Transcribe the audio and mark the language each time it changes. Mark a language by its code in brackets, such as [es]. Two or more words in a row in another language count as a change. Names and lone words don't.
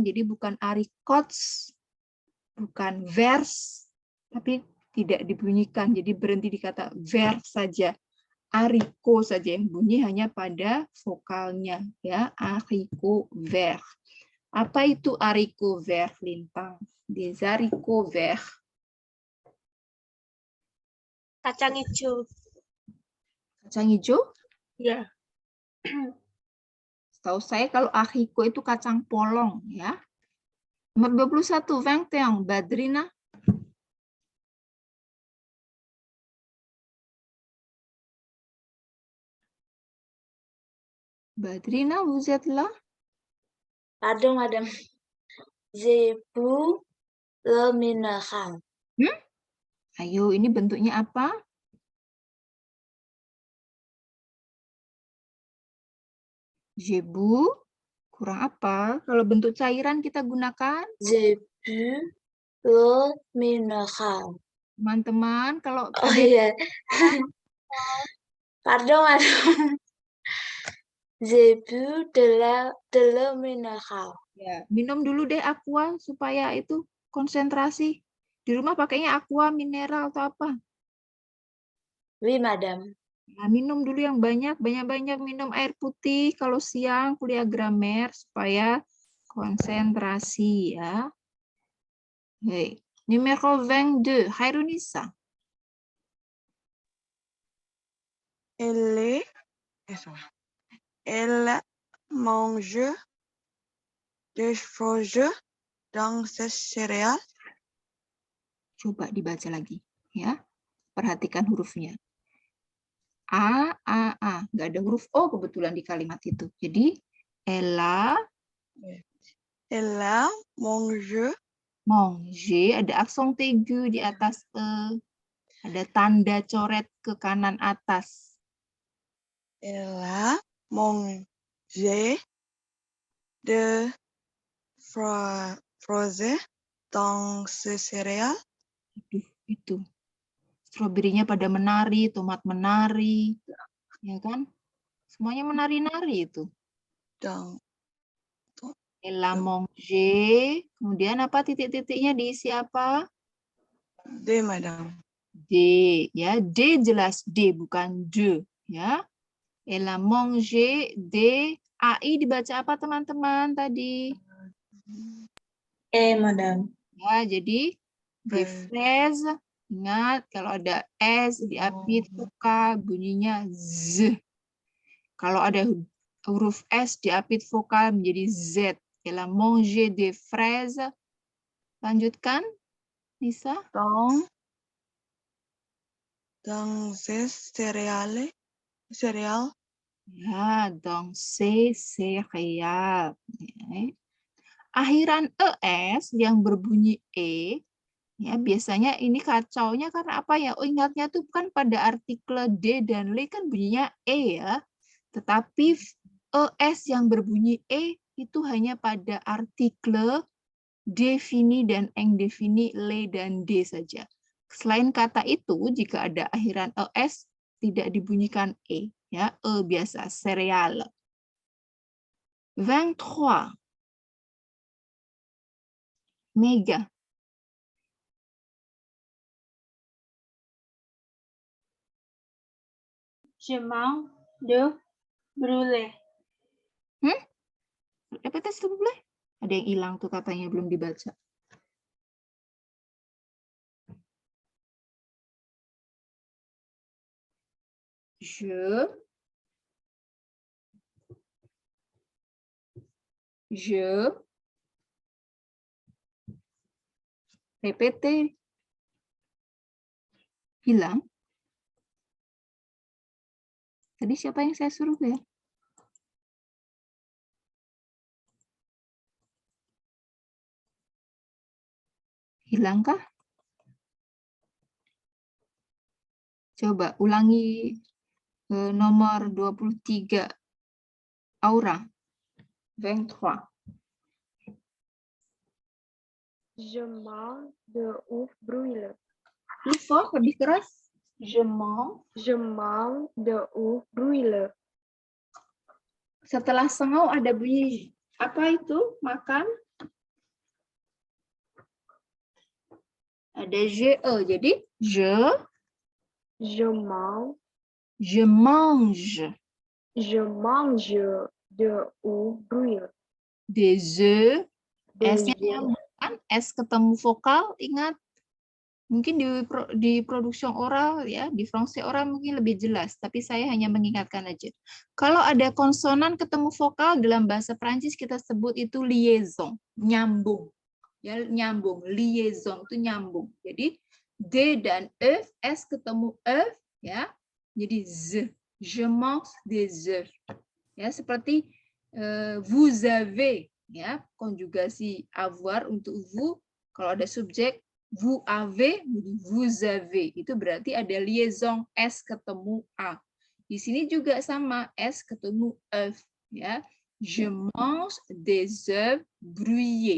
[id] Jadi bukan arikots, bukan vers, tapi tidak dibunyikan. Jadi berhenti di kata vers saja. Ariko saja yang bunyi hanya pada vokalnya, ya. [fr] Ariko vers. [id] Apa itu [fr] ariko vers, [id] Lintang? [fr] Des haricots verts. [id] Kacang hijau. Kacang hijau? Ya. Setahu saya kalau ariko itu kacang polong, ya. Nomor 21, 21, Badrina. Badrina, [fr] vous êtes là? Pardon, Madam. Zebu le mineral. [id] Ayo, ini bentuknya apa? Jebu, kurang apa? Kalau bentuk cairan kita gunakan? [fr] Zebu le mineral. [id] Teman-teman, kalau Oh ada iya. [fr] Pardon, Madam. Zebu de le mineral. [id] ya, minum dulu deh aqua supaya itu konsentrasi. Di rumah pakainya aqua mineral atau apa? [fr] Oui, Madam. [id] Nah, minum dulu yang banyak-banyak minum air putih kalau siang kuliah gramer supaya konsentrasi ya. [fr] Hey. Numéro 22, Hairunisa. Elle mange des fruits dans ses céréales. [id] Coba dibaca lagi ya. Perhatikan hurufnya. A. Nggak ada huruf O kebetulan di kalimat itu. Jadi, [fr] elle mange mange, [id] ada aksen aigu di atas E. Ada tanda coret ke kanan atas. elle mange de fruits dans ses céréales. Itu. Stroberinya pada menari, tomat menari. Ya kan? Semuanya menari-nari itu. [fr] Dans Elle mange. [id] Kemudian apa titik-titiknya diisi apa? [fr] de Madame. [id] D, ya. D jelas D, bukan de, ya. [fr] Elle a mangé des AI [id] dibaca apa teman-teman tadi? [fr] Madam. [id] Ya, jadi [fr] des fraises. [id] Ingat kalau ada S diapit vokal bunyinya Z. Kalau ada huruf S diapit vokal menjadi Z. [fr] Elle a mangé des fraises. [id] Lanjutkan, Nisa. [fr] Dans ces céréales. [en] Cereal. [fr] Ya, dans ces céréales. [id] Akhiran ES yang berbunyi E, ya biasanya ini kacaunya karena apa ya? Oh, ingatnya tuh kan pada artikel D dan L kan bunyinya E ya. Tetapi ES yang berbunyi E itu hanya pada artikel defini dan indefini le dan D saja. Selain kata itu, jika ada akhiran ES tidak dibunyikan E, ya, E biasa, sereal. 23. Mega. [fr] Je mange de brûlée. Répétez s'il vous plaît. [id] Ada yang hilang tuh katanya belum dibaca. [fr] Je répétez. [id] Hilang. Tadi siapa yang saya suruh ya? Hilangkah? Coba ulangi nomor 23. Aura. 23. [fr] Je mange de ouf brûlée. Plus fort, [id] lebih keras. [fr] Je mange de ouf brûlée. [id] Setelah sengau ada bunyi apa itu? Makan. Ada je, jadi [fr] je mange. Je mange. Je mange de ouf brûlée. Des œufs. [id] S-nya nyambung, S ketemu vokal, ingat. Mungkin di produksi oral ya, di [fr] français oral [id] mungkin lebih jelas, tapi saya hanya mengingatkan aja. Kalau ada konsonan ketemu vokal dalam bahasa Prancis kita sebut itu liaison, nyambung. Ya, nyambung, liaison itu nyambung. Jadi D dan E, S ketemu E ya. Jadi Z. [fr] Je mange des œufs. [id] Ya, seperti [fr] vous avez [id] ya, konjugasi avoir untuk vous, kalau ada subjek [fr] vous avez, vous avez. [id] Itu berarti ada liaison S ketemu A. Di sini juga sama, S ketemu F. Ya. [fr] Je mange des œufs brouillés.